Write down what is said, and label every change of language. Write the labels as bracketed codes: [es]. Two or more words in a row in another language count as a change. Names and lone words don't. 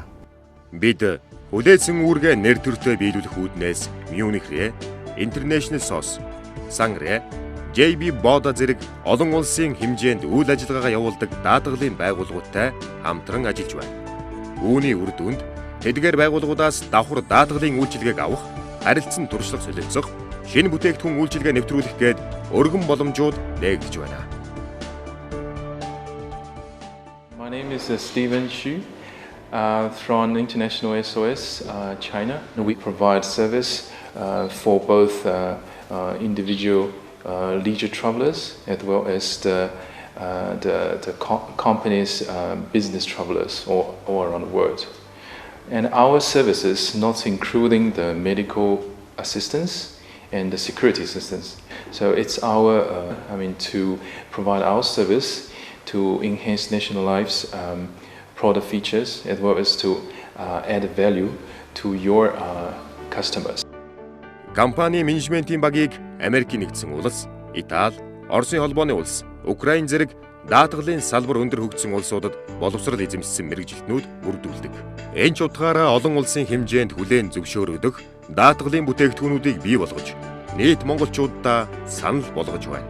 [mn] Бид хүлээсэн үүргээ нэр төртөө биелүүлэх үүднээс Мюнхрээ, International SOS, Sangre, JB Boda зэрэг олон улсын хэмжээнд үйл ажиллагаагаа явуулдаг даатгалын байгууллагуудтай хамтран ажиллаж байна. Үүний үр дүнд тэдгээр байгууллагуудаас давхар даатгалын үйлчилгээг авах, харилцан туршлага солилцох, шинэ бүтээгдэхүүн үйлчилгээ нэвтрүүлэх гээд өргөн боломжууд нээгдэж байна. [en] My name is Stephen Xu from International SOS China. We provide service for both individual leisure travelers as well as the company's business travelers all around the world. And our services, not including the medical assistance and the security assistance. So it's our, to provide our service to enhance national life's product features as well as to add value to your customers. [mn] Компани менежментийн багийг Америкийн нэгдсэн улс, Итали, Оросын холбооны улс, Украин зэрэг даатгалын салбар өндөр хөгжсөн улсуудад боловсрол эзэмшсэн мэрэгжилтнүүд бүрдүүлдэг. Энэ ч утгаараа олон улсын хэмжээнд хүлээн зөвшөөрөгдөх даатгалын бүтээгдэхүүнүүдийг бий болгож, нийт монголчуудаа санал болгож байна.